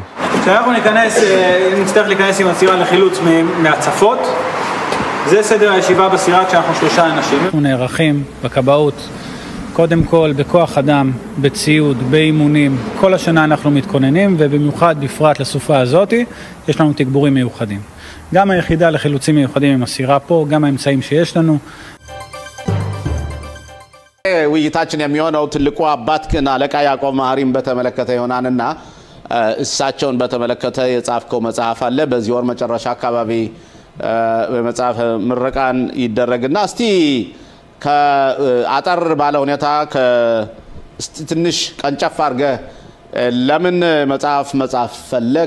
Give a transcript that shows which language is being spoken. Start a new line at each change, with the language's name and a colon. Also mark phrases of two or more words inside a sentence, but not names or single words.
Hebrew: כשאנחנו נצטרך להיכנס עם הסירה לחילוץ מהצפות, זה סדר הישיבה בסירה כשאנחנו 3 אנשים. אנחנו נערכים בכבאות, קודם כל בכוח אדם, בציוד, באימונים. כל השנה אנחנו מתכוננים, ובמיוחד בפרט לסופה הזאת, יש לנו תגבורים מיוחדים. גם היחידה לחילוצים מיוחדים עם הסירה פה, גם האמצעים שיש לנו.
Amharic: ውይይታችን የሚሆነው ትልቁ አባት ግን አለቃ ያዕቆብ መሐሪን በተመለከተ ይሆናልና እሳቸውን በተመለከተ የጻፍከው መጽሐፍ አለ። በዚህ ወር መጨረሻ አካባቢ በመጽሐፍ ምረቃን ይደረግና እስቲ ከአጠር ባለ ሁኔታ ትንሽ ቀንጨፍ አድርገህ ለምን መጽሐፍ ፈለክ?